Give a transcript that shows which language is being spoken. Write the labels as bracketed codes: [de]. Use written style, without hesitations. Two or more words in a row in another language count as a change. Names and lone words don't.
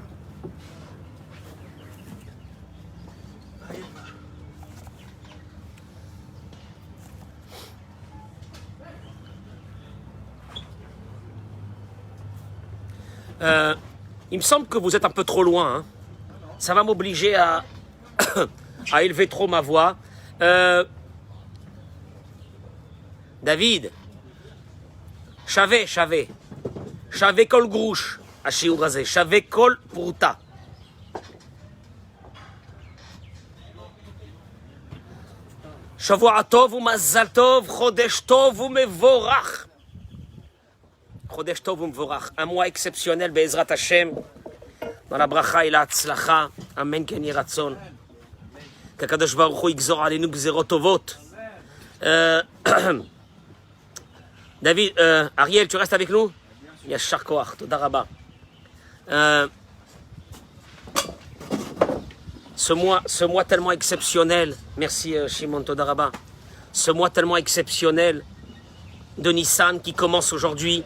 [fr] Il me semble que vous êtes un peu trop loin. Hein. Ça va m'obliger à, à élever trop ma voix. [he] David, שווה כל גרוש, השיעור הזה, שווה כל פרוטה. שבוע טוב ומזל טוב, חודש טוב ומבורך. חודש טוב ומבורך, [fr] un mois exceptionnel [he] בעזרת השם, [fr] dans la [he] ברכה [fr] et la [he] הצלחה, אמן כן יהי רצון. כקדוש ברוך הוא יגזור עלינו גזירות טובות. David, [fr] Ariel, tu restes avec nous? [he] יישר כח, תודה רבה. [fr] Ce mois tellement exceptionnel, merci Shimon, [he] תודה רבה. [fr] Ce mois tellement exceptionnel de Nissan qui commence aujourd'hui.